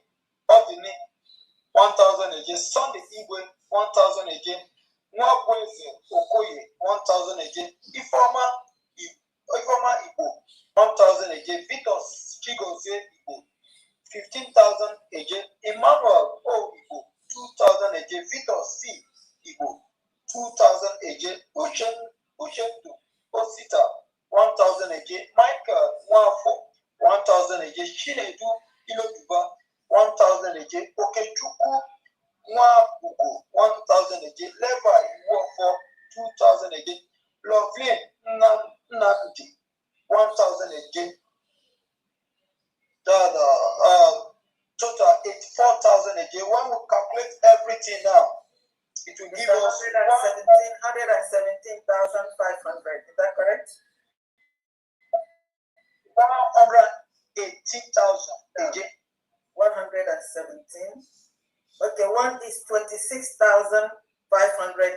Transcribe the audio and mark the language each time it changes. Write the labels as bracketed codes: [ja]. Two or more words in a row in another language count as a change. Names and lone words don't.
[en] Odini 1,000 AJ, Sunday Igwe 1,000 AJ, Nwabweze Okoye 1,000 AJ, Ifeoma Igbo 1,000 AJ, Vitus Chigozie Igbo 15,000 AJ, Emmanuel O Igbo 2,000 AJ, Vitus C Igbo 2,000 AJ, Uchendu Osita 1,000 AJ, Michael Nwafo 1,000 AJ, Chinedu Iloduba 1,000 AJ, Okechukwu Nwabugo 1,000 AJ, Levi Iwofo 2,000 AJ, Loveline Nnamdi 1,000 AJ, total 84,000 AJ. When we calculate everything now, it will give us 117,500. Is that correct? 118,000 AJ. 117. Okay, one is 26,500.